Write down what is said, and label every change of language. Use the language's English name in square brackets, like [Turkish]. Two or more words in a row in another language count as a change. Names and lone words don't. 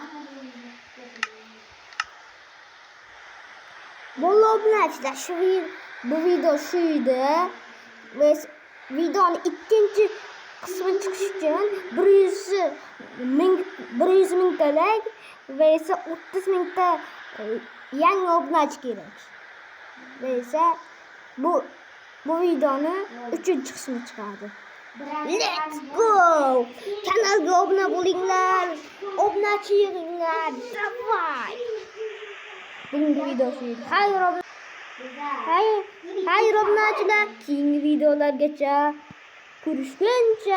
[Uzbek] Bo'ldi obunachilar, shu Bu video shu edi. Ve videonun ikkinchi qismi chiqishi uchun 100 mingta like ve esa 30 mingta yangi obunachi kerak. Ve esa bu videoni 3-chi qismi chiqadi. [English] Let's go! [Uzbek] Kanalga obuna bo'linglar, obunachi yig'inglar. Davay! Bugungi video shu edi. Xayr obunachilar, keyingi videolargacha ko'rishguncha